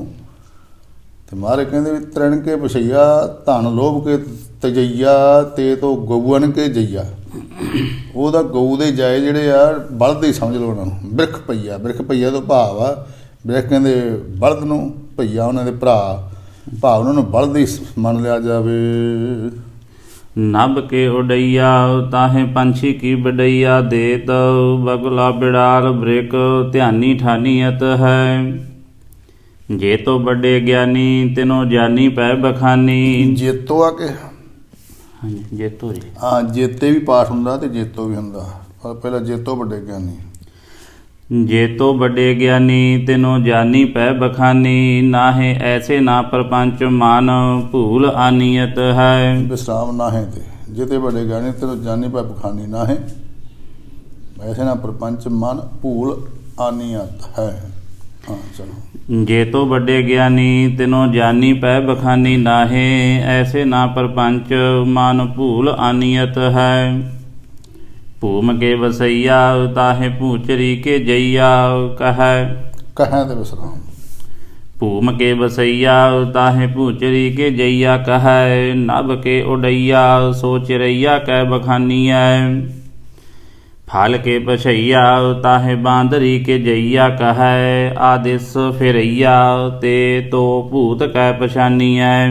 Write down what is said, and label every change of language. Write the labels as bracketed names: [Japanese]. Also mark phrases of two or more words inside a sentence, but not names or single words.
[Punjabi] ਤੇ ਮਹਾਰਾਜ ਕਹਿੰਦੇ ਵੀ [Braj] ਤ੍ਰਿਣ ਕੇ ਪਛਈਆ ਧਨ ਲੋਭ ਕੇ ਤਜਈਆ ਤੇ ਤੋਂ ਗਊਨ ਕੇ ਜਈਆ। [Punjabi] ਉਹਦਾ ਗਊ ਦੇ ਜਾਏ ਜਿਹੜੇ ਆ ਬਲਦ ਹੀ ਸਮਝ ਲਓ ਉਹਨਾਂ ਨੂੰ। ਬ੍ਰਿਖ ਪਈਆ ਤੋਂ ਭਾਵ ਆ, ਬ੍ਰਿਖ ਕਹਿੰਦੇ ਬਲਦ ਨੂੰ, ਭਈਆ ਉਹਨਾਂ ਦੇ ਭਰਾ, ਭਾਵ ਉਹਨਾਂ ਨੂੰ ਬਲਦ ਹੀ ਮੰਨ ਲਿਆ ਜਾਵੇ। [Braj] नभ के उडैया ताहे पंछी की बडैया देत बगुला बिड़ाल बृक ध्यानी ठानियत है। जे तो बड़े ज्ञानी तिनो जानी पै बखानी। [Punjabi] ਜੇਤੋ ਆ ਕੇ ਹਾਂਜੀ ਜੇਤੋ ਜੀ। ਹਾਂ ਜੇਤੇ ਵੀ ਪਾਠ ਹੁੰਦਾ ਤੇ ਜੇਤੋ ਵੀ ਹੁੰਦਾ, ਪਰ ਪਹਿਲਾਂ ਜੇਤੋ ਵੱਡੇ ਗਿਆਨੀ। [Braj] जे तो बड़े ज्ञानी तिनो जानी पै बखानी। नाहे ऐसे ना प्रपंच मान भूल आनियत है। ਵਿਸਰਾਮ ਨਾਹੇ ਤੇ ਜਿਤੇ ਵੱਡੇ ਗਿਆਨੀ ਤੈਨੂੰ ਜਾਨੀ ਪੈ ਬਖਾਨੀ ਨਾਹੇ ਐਸੇ ਨਾ ਪ੍ਰਪੰਚ ਮਨ ਭੂਲ ਆਨੀਅਤ ਹੈ। [Punjabi] ਹਾਂ ਚਲੋ। [Braj] जे तो बड़े ज्ञानी तिनो जानी पै बखानी। नाहे ऐसे ना प्रपंच मान भूल आनियत है। भूम के वसैया ताहे पूचरी के जैया कहे। [Punjabi] ਕਹੈ ਤੇ ਵਿਸਰਾਮ। [Braj] भूम के बसैया ताहे पूचरी के जैया कहे। नभ के उडैया सो चिरैया कै बखानिया। फाल के पछैया ताहे बांदरी के जैया कहे। आदिस फिरैया ते तो भूत कै पछानिया।